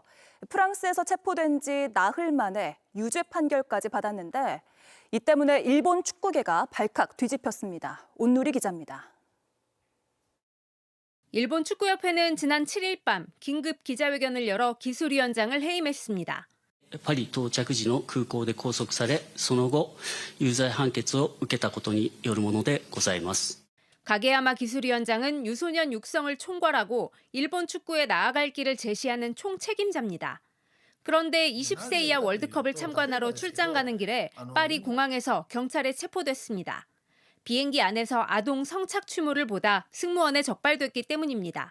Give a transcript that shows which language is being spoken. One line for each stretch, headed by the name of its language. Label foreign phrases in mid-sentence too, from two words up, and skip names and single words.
Korean: 프랑스에서 체포된 지 나흘 만에 유죄 판결까지 받았는데 이 때문에 일본 축구계가 발칵 뒤집혔습니다. 온누리 기자입니다. 일본 축구협회는 지난 7일 밤 긴급 기자회견을 열어 기술위원장을 해임했습니다.
Japanese: パリ到着時の空港で拘束され、その後、有罪判決を受けたことによるものでございます。
Korean: 가게야마 기술위원장은 유소년 육성을 총괄하고 일본 축구에 나아갈 길을 제시하는 총책임자입니다. 그런데 20세 이하 월드컵을 참관하러 출장 가는 길에 파리 공항에서 경찰에 체포됐습니다. 비행기 안에서 아동 성착취물을 보다 승무원에 적발됐기 때문입니다.